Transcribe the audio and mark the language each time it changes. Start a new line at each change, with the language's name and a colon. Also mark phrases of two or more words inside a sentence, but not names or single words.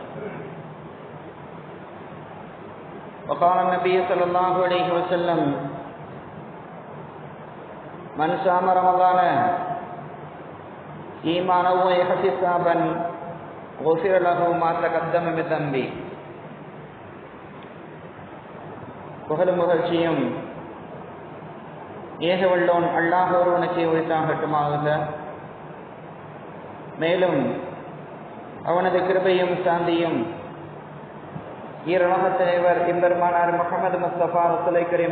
Arabic: وقال النبي صلى الله عليه وسلم من صام رمضان إيمانا واحتسابا غفر له ما تقدم من ذنبه.
Tamil: புகழும் புகழ்ச்சியும் ஏக வல்லோன் அல்லாஹ் ஒருவனுக்கே உரித்தாகட்டுமாக. மேலும் அவனது கிருபையும் சாந்தியும் ஈரோக தலைவர் எம்பெருமானார் முஹம்மது முஸ்தபா
Arabic: رسول كريم